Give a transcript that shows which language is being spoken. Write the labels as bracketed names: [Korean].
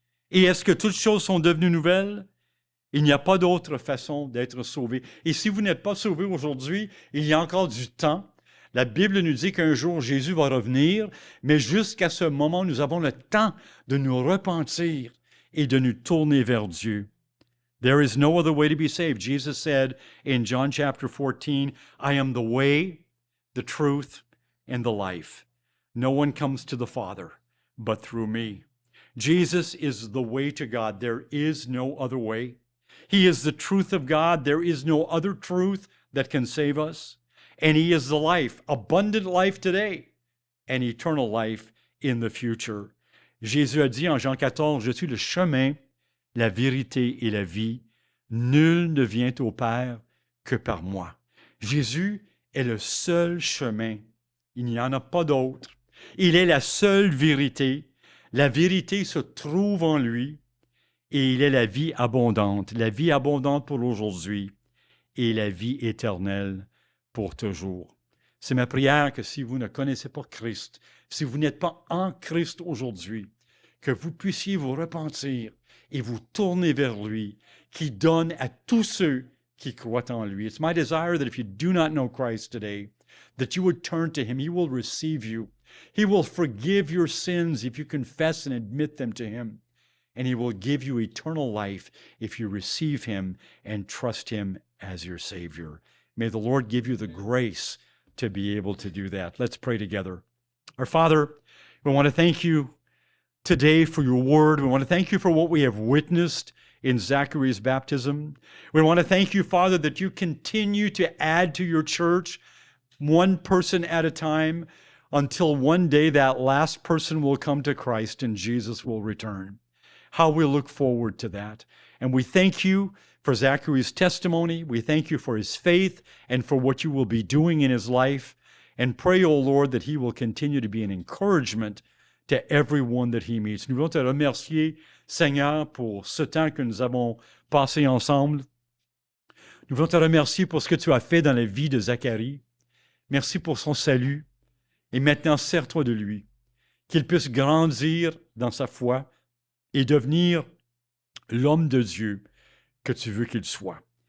[French] Et est-ce que toutes choses sont devenues nouvelles? Il n'y a pas d'autre façon d'être sauvé. Et si vous n'êtes pas sauvé aujourd'hui, il y a encore du temps. La Bible nous dit qu'un jour Jésus va revenir, mais jusqu'à ce moment, nous avons le temps de nous repentir et de nous tourner vers Dieu. [English] There is no other way to be saved. Jesus said in John chapter 14, I am the way, the truth, and the life. No one comes to the Father but through me. Jesus is the way to God. There is no other way. He is the truth of God. There is no other truth that can save us. And He is the life, abundant life today, and eternal life in the future. [French] Jésus a dit en Jean 14, je suis le chemin, la vérité et la vie. Nul ne vient au Père que par moi. Jésus est le seul chemin. Il n'y en a pas d'autre. Il est la seule vérité. La vérité se trouve en lui et il est la vie abondante pour aujourd'hui et la vie éternelle pour toujours. C'est ma prière que si vous ne connaissez pas Christ, si vous n'êtes pas en Christ aujourd'hui, que vous puissiez vous repentir et vous tourner vers lui, qui donne à tous ceux qui croient en lui. [English] It's my desire that if you do not know Christ today, that you would turn to Him. He will receive you. He will forgive your sins if you confess and admit them to Him. And He will give you eternal life if you receive Him and trust Him as your Savior. May the Lord give you the grace to be able to do that. Let's pray together. Our Father, we want to thank you today for your word. We want to thank you for what we have witnessed in Zachary's baptism. We want to thank you, Father, that you continue to add to your church one person at a time until one day that last person will come to Christ and Jesus will return. How we look forward to that. And we thank you for Zachary's testimony. We thank you for his faith and for what you will be doing in his life. And pray, O Lord, that he will continue to be an encouragement to everyone that he meets. [French] Nous voulons te remercier, Seigneur, pour ce temps que nous avons passé ensemble. Nous voulons te remercier pour ce que tu as fait dans la vie de Zacharie. Merci pour son salut. Et maintenant, sers-toi de lui, qu'il puisse grandir dans sa foi et devenir l'homme de Dieu que tu veux qu'il soit.